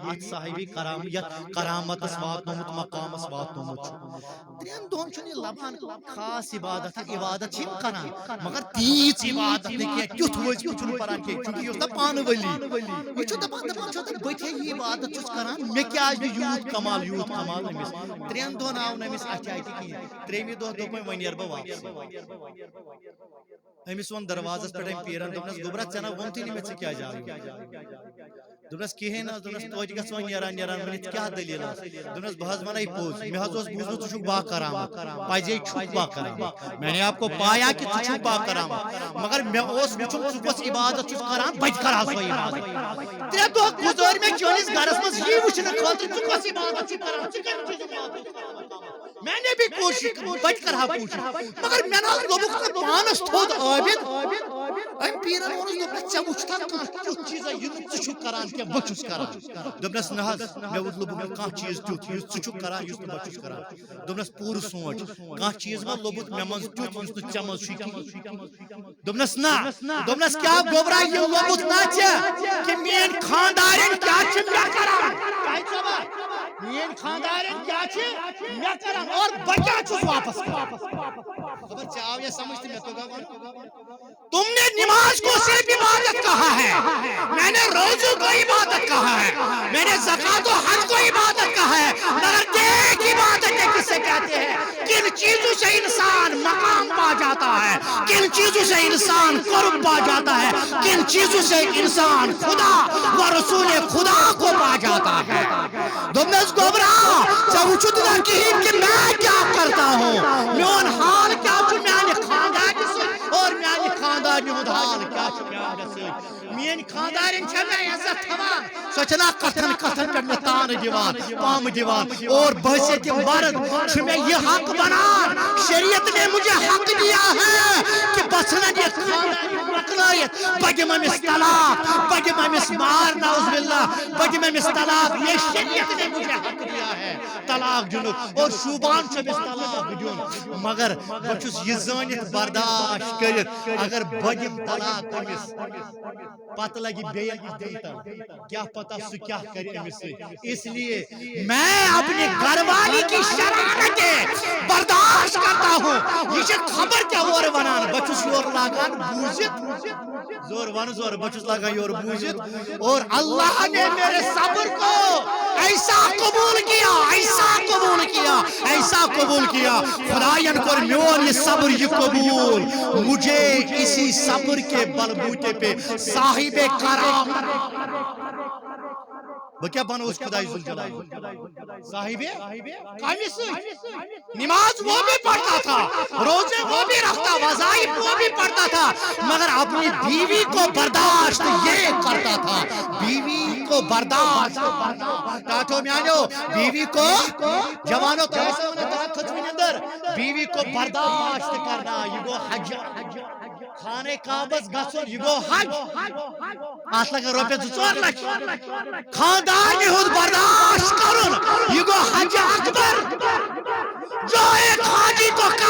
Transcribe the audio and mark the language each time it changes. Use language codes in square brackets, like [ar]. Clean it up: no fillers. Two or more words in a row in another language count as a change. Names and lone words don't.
[ks] اتھ صاحبِ یتھ کرامتس واتنومُت مقامس واتنومُت چھُ 3 دۄہن چھُنہٕ یہِ لبان خاص عبادت عبادت چھِ یِم کران مگر تیٖژ عبادت نہٕ کینٛہہ تیُتھ وظیٖفہٕ چھُنہٕ پران کینٛہہ چوٗنٛکہِ یہِ اوس نا پانہٕ ؤلی یہِ چھُ دپان چھُ بہٕ تہِ یہِ عبادت چھُس کران مےٚ کیٛازِ نہٕ یوٗت کمال أمِس 3 دۄہن آو نہٕ أمِس اتھِ اتھِ کِہیٖنۍ 3مہِ دۄہ دوٚپ وۄنۍ نیرٕ بہٕ واپس أمِس ووٚن دروازس پٮ۪ٹھ أمۍ پیٖرن دوٚپنس گوٚبرا ژےٚ نہ ووٚنتھٕے نہٕ مےٚ ژٕ کیٛازِ آیہِ دوٚپنس کِہیٖنۍ نہٕ حظ دوٚپنس توتہِ گژھ وۄنۍ نیران ؤنِتھ کیٛاہ دٔلیٖل ٲس دوٚپنس بہٕ حظ ونے پوٚز مےٚ حظ اوس بوٗزمُت ژٕ چھُکھ با کرامت پزے چھُکھ با کرامت [ur] میں نے آپ کو پایا کہ [ks] ژٕ چھُکھ با کرامت مگر مےٚ اوس وٕچھُن ژٕ کۄس عبادت چھُکھ کران بہٕ تہِ کرٕ ہا سۄ عبادت 3 دۄہ گُزٲرۍ مےٚ چٲنِس گرس منٛز یی وٕچھنہٕ خٲطرٕ ژٕ کۄس عبادت چھُکھ کران ژٕ کمہِ چیٖزُک [ur] میں نے بھی کوشش [ks] بہٕ تہِ کرٕ ہا کوٗشش مگر مےٚ نہ حظ لوٚبُکھ نہٕ پانس تھوٚد عٲبِد أمۍ پیٖرن ووٚنُس دوٚپنس ژےٚ وٕچھتھا کانٛہہ تیُتھ چیٖزا یہِ نہٕ ژٕ چھُکھ کران کینٛہہ بہٕ چھُس کران دوٚپنس نہ حظ مےٚ لوٚبُکھ نہٕ کانٛہہ چیٖز تیُتھ یُس ژٕ چھُکھ کران یُس نہٕ بہٕ چھُس کران دوٚپنس پوٗرٕ سونٛچ کانٛہہ چیٖز ما لوٚبُتھ مےٚ منٛز تیُتھ یُس نہٕ ژےٚ منٛز چھُے کِہیٖنۍ دوٚپنس نہ دوٚپنس کیٛاہ گوٚبرا یہِ لوٚبُتھ نا ژےٚ کہِ میٛٲنۍ خانٛدارٮ۪ن کیٛاہ چھِ مےٚ کران میٛٲنۍ خانٛدارٮ۪ن کیٛاہ چھِ مےٚ کران اور بہٕ کیٛاہ چھُس واپس کران خبر ژےٚ آو یا سمجھ تہٕ مےٚ توٚگا [ur] وَنُن تم نے نماز کو صرف عبادت کہا ہے میں نے روزوں کو عبادت کہا ہے میں نے زکات و حج کو عبادت کہا ہے مگر دیکھ عبادتیں کسے کہتے ہیں کن چیزوں سے انسان مقام پا جاتا ہے کن چیزوں سے انسان قرب پا جاتا ہے کن چیزوں سے انسان خدا و رسول خدا کو پا جاتا ہے [ks] دوٚپنس گوٚبرا ژےٚ وٕچھُتھ نا کِہیٖنۍ کہِ میں کیٛاہ [ur] کرتا ہوں [ks] میون حال کیٛاہ چھُ میانہِ خانٛدارنہِ سۭتۍ اور میانہِ خانٛدارنہِ ہُنٛد حال کیٛاہ چھُ میانہِ سۭتۍ میٛٲنۍ خانٛدارٮ۪ن چھےٚ مےٚ عزت تھاوان سۄ چھےٚ نا کتھن کتھن پٮ۪ٹھ مےٚ تانہٕ دِوان پامہٕ دِوان اور بحثیت مرد چھُ مےٚ یہِ حق بنان [ur] شریعت نے مجھے حق دیا ہے کہ [ks] بہٕ ژھٕنن یہِ خانٛدار مۄکلٲیِتھ بہٕ دِمہٕ أمِس طلاق بہٕ دِمہٕ أمِس مار [ar] نعوذ باللہ [ks] بہٕ دِمہٕ أمِس [ur] طلاق یہ شریعت نے مجھے حق دیا ہے [ks] طلاق دِنُک اور شوٗبان چھُ أمِس طلاق دیُن مگر بہٕ چھُس یہِ زٲنِتھ برداشت کٔرِتھ اگر بہٕ دِمہٕ طلاق أمِس پتہٕ لگہِ بیٚیہِ عدالتن کیٛاہ پتہ سُہ کیٛاہ کرِ أمِس سۭتۍ [ur] اس لیے میں اپنی گھر والی کی شرارتیں برداشت کرتا ہوں [ks] یہ چھِ خبر کیٛاہ اورٕ ونان بہٕ چھُس یورٕ لاگان بوٗزِتھ زور ون زور بہٕ چھُس لاگان یورٕ بوٗزِتھ [ur] اور اللہ نے میرے صبر کو ایسا قبول کیا ایسا قبول کیا ایسا قبول کیا [ks] خداین کوٚر میون [ur] یہ صبر یہ قبول مجھے اسی صبر کے بلبوتے پہ صاحب کرامت [ks] بہٕ کیٛاہ بنوس خداے ذوالجلال صاحب کامہِ سۭتۍ [ur] نماز وہ بھی پڑھتا تھا روزے وہ بھی رکھتا وظائف وہ بھی پڑھتا تھا مگر اپنی بیوی کو برداشت [ks] یہ کرتا تھا بیوی کو برداشت ٹاٹھو میانیو بیوی کو جوانو کھچوٕنۍ اندر [ur] بیوی کو برداشت کرنا [ks] یہ گو حج خانہ کعبس گژھُن یہِ گوٚو حج اتھ لگن رۄپیس 2-4 لچھ خاندارنہِ ہُنٛد برداشت کرُن یہِ گوٚو حج اکبر [ur] جو ایک حاجی کو